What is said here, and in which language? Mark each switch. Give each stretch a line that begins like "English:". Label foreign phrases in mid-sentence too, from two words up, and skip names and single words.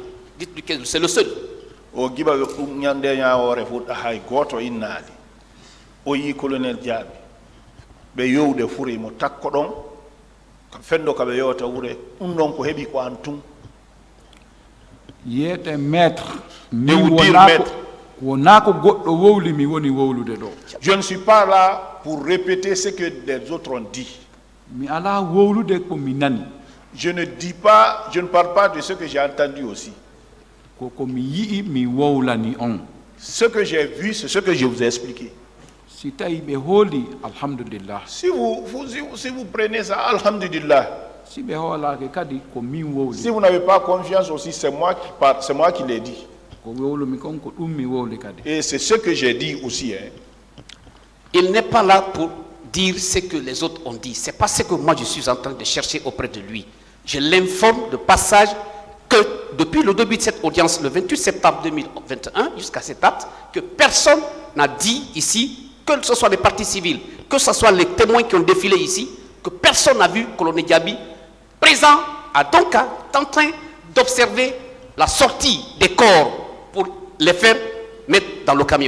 French: Dites-lui que c'est le seul.
Fula: O giba ɗum ñande ñawore fuɗɗa hay goto innaali o yi colonel Diaby ɓe yowde fure mo takko ɗon fendo kaɓe yewta wure ɗum ɗon ko heeɓi ko an tun. yiyete maître
French: De vous dire maître.
Fula: wona ko goɗɗo wowli mi woni wowlude ɗo.
French: Je ne suis pas là pour répéter ce que les autres ont dit.
Fula: mi ala wowlude ko mi nani.
French: Je ne parle pas de ce que j'ai entendu aussi.
Fula: ko mi yii mi wowlani on.
French: Ce que j'ai vu, c'est ce que je vous ai expliqué.
Fula: si tawi ɓe hooli alhamdulillah.
French: Si vous prenez ça,
Fula: alhamdulillah. si ɓe hoolake kadi ko min wowli.
French: Si vous n'avez pas confiance aussi, c'est moi qui parle, c'est moi qui l'ai dit.
Fula: ko wowlumi kon ko ɗum mi wowli kadi.
French: Et c'est ce que j'ai dit aussi. Hein. Il n'est pas là pour dire ce que les autres ont dit. C'est pas ce que moi je suis en train de chercher auprès de lui. Je l'informe de passage que depuis le début de cette audience, le 28 septembre 2021, jusqu'à cette date, que personne n'a dit ici, que ce soit les partis civils, que ce soit les témoins qui ont défilé ici, que personne n'a vu colonel Diaby présent à Donka, en train d'observer la sortie des corps pour les faire mettre dans le camion.